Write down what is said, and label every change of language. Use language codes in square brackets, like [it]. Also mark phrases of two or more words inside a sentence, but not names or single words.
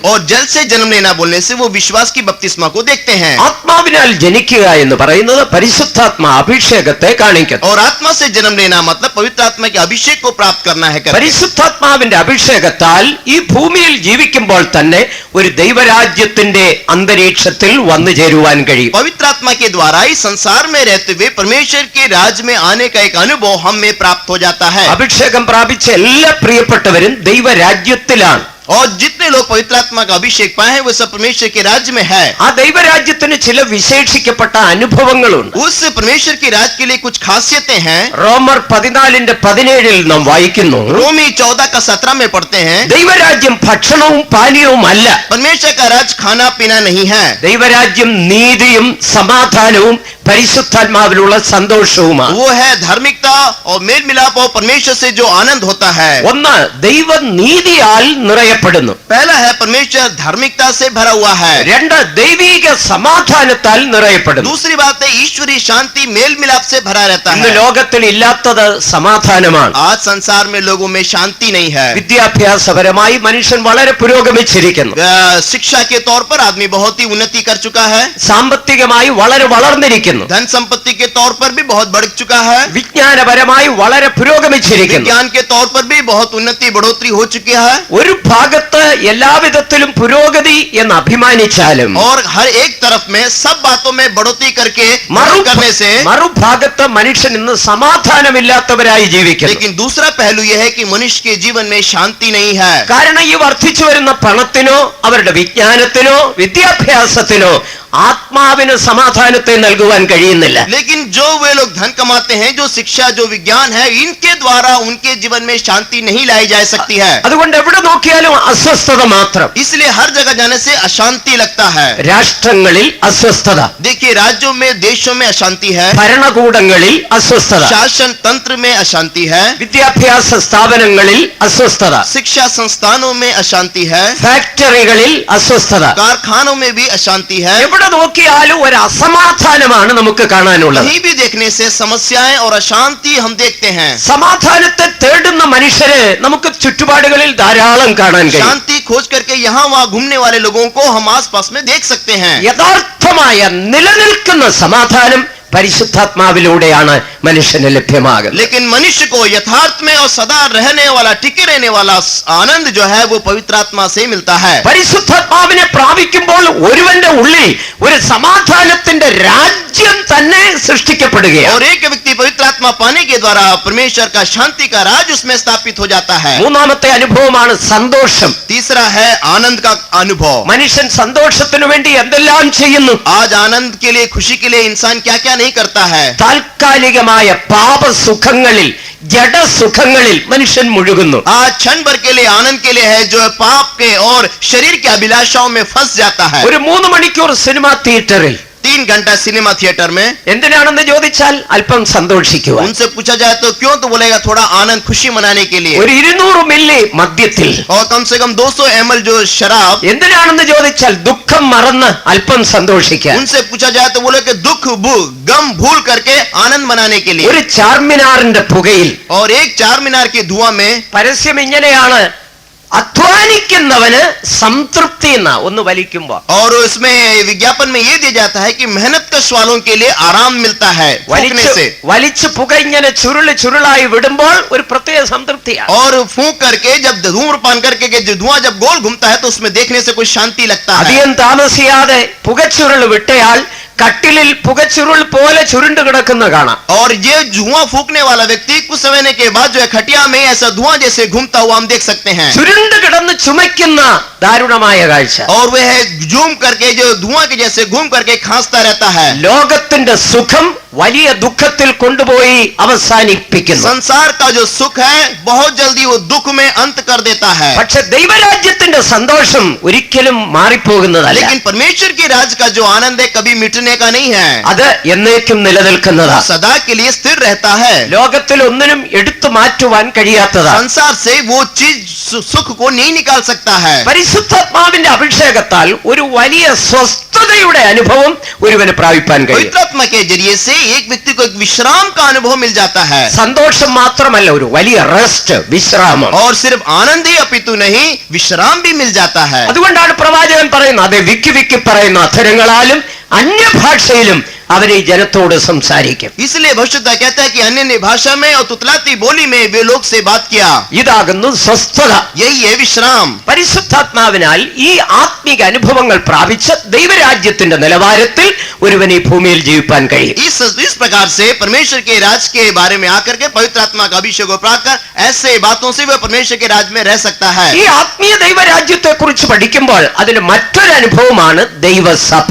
[hi] और जल से जन्म लेना बोलने से वो विश्वास की बपतिस्मा को देखते हैं. [ml] ആത്മാവിനാൽ ജനിക്കുക എന്ന് പറയുന്നത് പരിശുദ്ധാത്മാ അഭിഷേകത്തെ കാണിക്കുന്നു. [hi] और आत्मा से जन्म लेना मतलब पवित्र आत्मा के अभिषेक को प्राप्त करना है. [ml] പരിശുദ്ധാത്മാവിന്റെ അഭിഷേകത്താൽ ഈ ഭൂമിയിൽ ജീവിക്കുമ്പോൾ തന്നെ ഒരു ദൈവരാജ്യത്തിന്റെ അന്തരീക്ഷത്തിൽ വന്നു ചേരുവാൻ കഴിയും. [hi] पवित्र आत्मा के द्वारा इस संसार में रहते हुए परमेश्वर के राज्य में आने का एक अनुभव हम में प्राप्त हो जाता है. [ml] അഭിഷേകം പ്രാപിച്ച എല്ലാ പ്രിയപ്പെട്ടവരും ദൈവരാജ്യത്തിലാണ്. [hi] और जितने लोग पवित्र आत्मा का अभिषेक पाए हैं वो सब परमेश्वर के राज्य में है. [ml] ആ ദൈവരാജ്യത്തിന് ചില വിശേഷിക്കപ്പെട്ട അനുഭവങ്ങളുണ്ട്. [hi] उस परमेश्वर के राज्य के लिए कुछ खासियतें हैं. [ml] റോമർ 14:17 നാം വായിക്കുന്നു, [hi] रोमी 14:17 में पढ़ते हैं, [ml] ദൈവരാജ്യം ഭക്ഷണവും പാനീയവും അല്ല, [hi] परमेश्वर का राज्य खाना पीना नहीं है. [ml] ദൈവരാജ്യം നീതിയും സമാധാനവും പരിശുദ്ധാത്മാവിലുള്ള സന്തോഷവുമാണ്. [hi] वो है धार्मिकता और मेल मिलाप और परमेश्वर से जो आनंद होता है. [ml] ഒന്ന്, ദൈവനീതിയാൽ നിറയപ്പെടുന്നു. [hi] पहला है परमेश्वर धार्मिकता से भरा हुआ है. [ml] രണ്ട്, ദൈവിക സമാധാനത്താൽ നിറയപ്പെടുന്നു. [hi] दूसरी बात है ईश्वरीय शांति मेल मिलाप से भरा रहता [ml] ഇന്ന് [hi] है. [ml] ലോകത്തിൽ ഇല്ലാത്തത് സമാധാനമാണ്. [hi] आज संसार में लोगों में शांति नहीं है. [ml] വിദ്യാഭ്യാസപരമായി മനുഷ്യൻ വളരെ പുരോഗമിച്ചിരിക്കുന്നു. [hi] शिक्षा के तौर पर आदमी बहुत ही उन्नति कर चुका है. [ml] സാമ്പത്തികമായി വളരെ വളർന്നിരിക്കുന്നു. [hi] धन संपत्ति के तौर पर भी बहुत बढ़ चुका है. [ml] വിജ്ഞാനപരമായി വളരെ പുരോഗമിച്ചിരിക്കുന്നു. [hi] विज्ञान के तौर पर भी बहुत उन्नति बढ़ोतरी हो चुकी है. [ml] ഒരു ഭാഗത്ത് എല്ലാവിധത്തിലും പുരോഗതി എന്ന് അഭിമാനിച്ചാലും [hi] और हर एक तरफ में सब बातों में बढ़ोतरी करके करने से [ml] മറുഭാഗത്ത് മനുഷ്യൻ ഇന്ന് സമാധാനമില്ലാത്തവരായി ജീവിക്കുന്നു. [hi] लेकिन दूसरा पहलू यह है कि मनुष्य के जीवन में शांति नहीं है. [ml] കാരണം ഈ വർദ്ധിച്ചു വരുന്ന പണത്തിനോ അവരുടെ വിജ്ഞാനത്തിനോ വിദ്യാഭ്യാസത്തിനോ ആത്മാവിന് സമാധാനത്തെ നൽകുവാൻ കഴിയുന്നില്ല. [hi] लेकिन जो वे लोग धन कमाते हैं, जो शिक्षा जो विज्ञान है, इनके द्वारा उनके जीवन में शांति नहीं लाई जा सकती है. [ml] അതുകൊണ്ട് എവിടെ നോക്കിയാലും അസ്വസ്ഥത മാത്രം. [hi] इसलिए हर जगह जाने से अशांति लगता है. [ml] രാഷ്ട്രങ്ങളിൽ അസ്വസ്ഥത, [hi] देखिए राज्यों में देशों में अशांति है. [ml] ഭരണകൂടങ്ങളിൽ അസ്വസ്ഥത, [hi] शासन तंत्र में अशांति है. [ml] വിദ്യാഭ്യാസ സ്ഥാപനങ്ങളിൽ അസ്വസ്ഥത, [hi] शिक्षा संस्थानों में अशांति है. [ml] ഫാക്ടറികളിൽ അസ്വസ്ഥത. [hi] कारखानों में भी अशांति है. [ml] എവിടെ നോക്കിയാലും ഒരു അസമാധാനമാണ് നമുക്ക് കാണാനുള്ളത്. [hi] कहीं भी देखने से समस्याएं और अशांति हम देखते हैं. [ml] സമാധാനത്തെ തേടുന്ന മനുഷ്യരെ നമുക്ക് ചുറ്റുപാടുകളിൽ ധാരാളം കാണാൻ കഴിയും. [hi] शांति खोज करके यहाँ वहाँ घूमने वाले लोगों को हम आसपास में देख सकते हैं. [ml] യഥാർത്ഥമായ നിലനിൽക്കുന്ന സമാധാനം പരിശുദ്ധാത്മാവിലൂടെയാണ് മനുഷ്യന് ലഭ്യമാകുന്നത്. [hi] लेकिन मनुष्य को यथार्थ में और सदा रहने वाला टिके रहने वाला आनंद जो है वो पवित्र आत्मा से मिलता है. [ml] പരിശുദ്ധാത്മാവിനെ പ്രാപിക്കുമ്പോൾ ഒരുവന്റെ ഉള്ളിൽ ഒരു സമാധാനത്തിന്റെ രാജ്യം തന്നെ സൃഷ്ടിക്കപ്പെടുകയാണ്. [hi] और एक व्यक्ति पवित्र आत्मा पाने के द्वारा परमेश्वर का शांति का राज उसमें स्थापित हो जाता है. [ml] മൂന്നാമത്തെ അനുഭവമാണ് സന്തോഷം. [hi] तीसरा है आनंद का अनुभव. [ml] മനുഷ്യൻ സന്തോഷത്തിനു വേണ്ടി എന്തെല്ലാം ചെയ്യുന്നു. [hi] आज आनंद के लिए खुशी के लिए इंसान क्या क्या नहीं करता है. [ml] താൽക്കാലികമായ പാപസുഖങ്ങളിൽ ജഡസുഖങ്ങളിൽ മനുഷ്യൻ മുഴുകുന്നു. [hi] आज क्षण भर के लिए आनंद के लिए है जो पाप के और शरीर के अभिलाषाओं में फंस जाता है. [ml] ഒരു 3 മണിക്കൂർ സിനിമാ തിയേറ്ററിൽ [hi] 3 घंटा सिनेमा थिएटर में। [ml] എന്തിനാണെന്ന് ചോദിച്ചാൽ അല്പം സന്തോഷിക്കുവാൻ. [hi] उनसे पूछा जाए तो क्यों, तो बोलेगा थोड़ा आनंद खुशी मनाने के लिए। [ml] ഒരു 200 മില്ലി മദ്യത്തിൽ [hi] और कम से कम 200 ml जो शराब। [ml] എന്തിനാണെന്ന് ചോദിച്ചാൽ ദുഃഖം മറന്ന് അല്പം സന്തോഷിക്കാൻ. [hi] उनसे पूछा जाए तो बोले कि दुख गम भूल करके आनंद मनाने के लिए। [ml] ഒരു ചാർമിനാറിന്റെ പുകയിൽ [hi] और एक चार मीनार के धुआं में [ml] പരസ്യം ഇങ്ങനെയാണ്, അധ്വാനിക്കുന്നവന് സംതൃപ്തി എന്ന ഒന്ന് വലിക്കുമ്പോ. [hi] और उसमें विज्ञापन में ये दिया जाता है कि मेहनत कश वालों के लिए आराम मिलता है फूंकने से। [ml] വലിച്ചു പുക ഇങ്ങനെ ചുരുളായി വിടുമ്പോൾ ഒരു പ്രത്യേക സംതൃപ്തിയാണ്. [hi] और फूंक करके जब धूम्रपान करके जो धुआं जब गोल घूमता है तो उसमें देखने से कोई शांति लगता है। [ml] അധികം താമസിയാതെ പുകച്ചുരുൾ വിട്ടയാൾ കട്ടിലിൽ പുകച്ചുരുൾ പോലെ ചുരുണ്ടു കിടക്കുന്ന കാണാം. [hi] और ये धुआं फूकने वाला व्यक्ति कुछ समय के बाद जो है खटिया में ऐसा धुआं जैसे घूमता हुआ हम देख सकते हैं। [ml] ചുരുണ്ടു കിടന്ന് ചുമയ്ക്കുന്ന ദാരുണമായ കാഴ്ച. [hi] और वह झूम करके जो धुआं के जैसे घूम करके खांसता रहता है। [ml] ലോകത്തിന്റെ സുഖം വലിയ ദുഃഖത്തിൽ കൊണ്ടുപോയി അവസാനിപ്പിക്കുന്നു. [hi] संसार का जो सुख है बहुत जल्दी वो दुख में अंत कर देता है। [ml] പക്ഷെ ദൈവരാജ്യത്തിന്റെ സന്തോഷം ഒരിക്കലും മാറിപ്പോകുന്നതല്ല. [hi] लेकिन परमेश्वर के राज का जो आनंद है कभी मिटने का नहीं है। [ml] അത് എന്നേക്കും നിലനിൽക്കുന്നതാണ്. [hi] सदा के लिए स्थिर रहता है। [ml] ലോകത്തിൽ ഒന്നിനും എടുത്തു മാറ്റുവാൻ കഴിയാത്തതാണ്. [hi] संसार से वो चीज सुख को नहीं निकाल सकता है। [ml] പരിശുദ്ധാത്മാവിന്റെ അഭിഷേകത്താൽ ഒരു വലിയ സ്വസ്ഥതയുടെ അനുഭവം ഒരുവന് പ്രാപിപ്പാൻ കഴിയും. [hi] पवित्र आत्मा के जरिए से एक व्यक्ति को एक विश्राम का अनुभव मिल जाता है। [ml] സന്തോഷം മാത്രമല്ല, ഒരു വലിയ റെസ്റ്റ്, വിശ്രാമം. [hi] और सिर्फ आनंद ही अपितु नहीं विश्राम भी मिल जाता है। [ml] അതുകൊണ്ടാണ് പ്രവാചകൻ പറയുന്നത്, അതെ വിക്കി വിക്കി പറയുന്ന അധരങ്ങളാലും അന്യഭാഷയിലും അവരെ ഈ ജനത്തോട് സംസാരിക്കും. [hi] इसलिए भविष्यता कहता है कि अन्य भाषा में और तुतलाती बोली में वे लोग से बात किया। [ml] ഇതാകുന്നു സ്വസ്ഥത. [hi] यही है विश्राम। [ml] പരിശുദ്ധാത്മാവിനാൽ ഈ ആത്മീക അനുഭവങ്ങൾ പ്രാപിച്ച് ദൈവരാജ്യത്തിന്റെ നിലവാരത്തിൽ ഒരുവൻ ഈ ഭൂമിയിൽ ജീവിപ്പാൻ കഴിയും. [hi] इस प्रकार से परमेश्वर के राज के बारे में आकर के पवित्र आत्मा का अभिषेक को प्राप्त कर ऐसे बातों से वह परमेश्वर के राज में रह सकता है। [ml] ഈ ആത്മീയ ദൈവരാജ്യത്തെ കുറിച്ച് പഠിക്കുമ്പോൾ അതിന് മറ്റൊരു അനുഭവമാണ് ദൈവസഭ.